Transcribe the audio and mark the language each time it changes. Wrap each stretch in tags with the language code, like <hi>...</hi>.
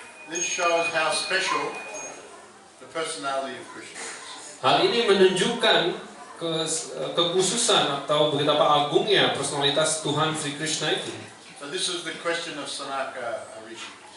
<en>this shows how special the personality of Krishna is.</en> <id>Hal ini menunjukkan kekhususan atau betapa agungnya personalitas Tuhan Sri Krishna itu.</id> <en>So this is the question of Sanaka Rishi.</en>